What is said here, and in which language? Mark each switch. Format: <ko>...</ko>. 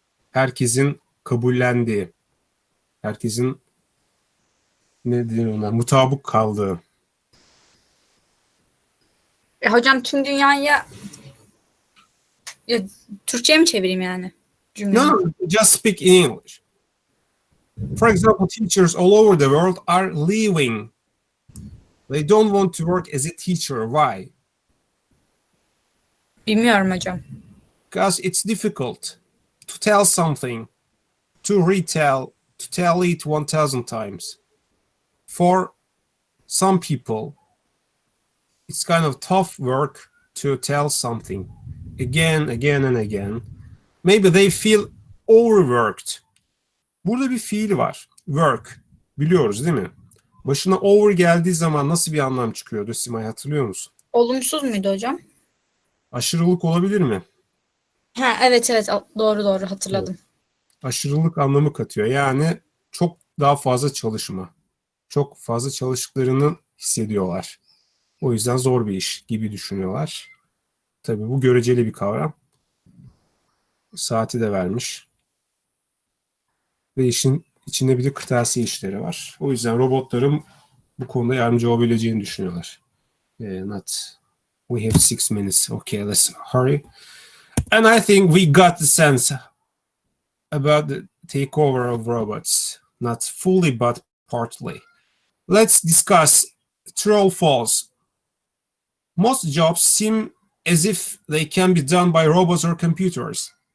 <tr>Herkesin kabullendiği, herkesin ne diyor onlar, mutabık kaldığı. Hocam tüm dünyaya Türkçe'ye mi çevireyim yani cümleyi?</tr> <en>No, just speak in English. For example, teachers all over the world are leaving. They don't want to work as a teacher. Why?</en> <tr>Bilmiyorum hocam.</tr> <en>Because it's difficult to tell something, to retell, to tell it 1,000 times. For some people, it's kind of tough work to tell something again, and again. Maybe they feel overworked.</en> <tr>Burada bir fiil var. Work. Biliyoruz değil mi? Başına over geldiği zaman nasıl bir anlam çıkıyordu Simay, hatırlıyor musun? Olumsuz muydu hocam? Aşırılık olabilir mi? Ha evet doğru hatırladım. aşırılık anlamı katıyor. Yani çok daha fazla çalışma. Çok fazla çalıştıklarını hissediyorlar. O yüzden zor bir iş gibi düşünüyorlar. Tabii bu göreceli bir kavram. Saati de vermiş. Ve işin içinde bir de kırtasiye işleri var. O yüzden robotların bu konuda yardımcı olabileceğini düşünüyorlar.</tr> <en>Not we have 6 minutes. Okay, let's hurry. And I think we got the sense about the takeover of robots. Not fully, but partly. Let's discuss true or false. Most jobs seem as if they can be done by robots or computers.</en>